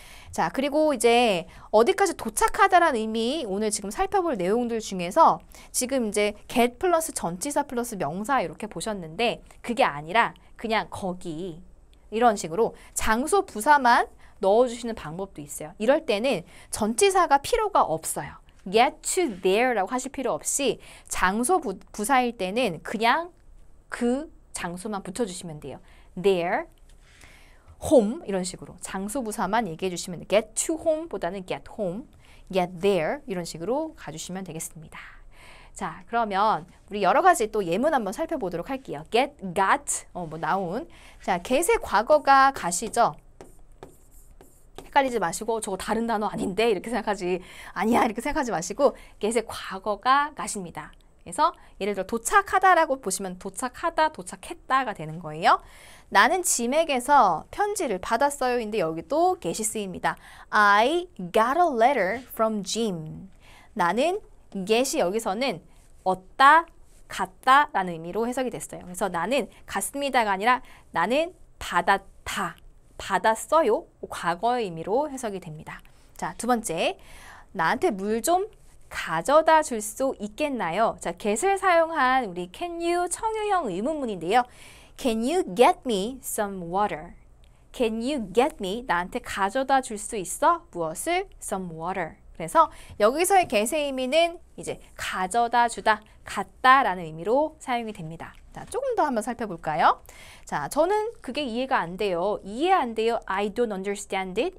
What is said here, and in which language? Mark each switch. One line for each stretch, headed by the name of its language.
Korean: 자, 그리고 이제 어디까지 도착하다라는 의미 오늘 지금 살펴볼 내용들 중에서 지금 이제 get 플러스 전치사 플러스 명사 이렇게 보셨는데 그게 아니라 그냥 거기 이런 식으로 장소 부사만 넣어주시는 방법도 있어요. 이럴 때는 전치사가 필요가 없어요. get to there 라고 하실 필요 없이 장소 부사일 때는 그냥 그 장소만 붙여주시면 돼요. there, home 이런 식으로 장소 부사만 얘기해 주시면 돼요. get to home보다는 get home, get there 이런 식으로 가주시면 되겠습니다. 자, 그러면 우리 여러 가지 또 예문 한번 살펴보도록 할게요. get, got, 뭐 나온. 자, get의 과거가 got이죠. 헷갈리지 마시고 저거 다른 단어 아닌데 이렇게 생각하지 아니야 이렇게 생각하지 마시고 get의 과거가 got입니다. 그래서 예를 들어 도착하다라고 보시면 도착하다, 도착했다가 되는 거예요. 나는 짐에게서 편지를 받았어요인데 여기 또 get이 쓰입니다.
English: I got a letter from Jim.
Korean: 나는 get이 여기서는 얻다, 갔다 라는 의미로 해석이 됐어요. 그래서 나는 갔습니다가 아니라 나는 받았다, 받았어요. 과거의 의미로 해석이 됩니다. 자, 두 번째. 나한테 물 좀 가져다 줄 수 있겠나요? 자, get을 사용한 우리 can you 청유형 의문문인데요.
English: Can you get me some water? Can you get me?
Korean: 나한테 가져다 줄 수 있어?
English: 무엇을? Some water.
Korean: 그래서 여기서의 get의 의미는 이제 가져다 주다, 갖다라는 의미로 사용이 됩니다. 자, 조금 더 한번 살펴볼까요? 자, 저는 그게 이해가 안 돼요.
English: 이해 안 돼요. I don't understand it.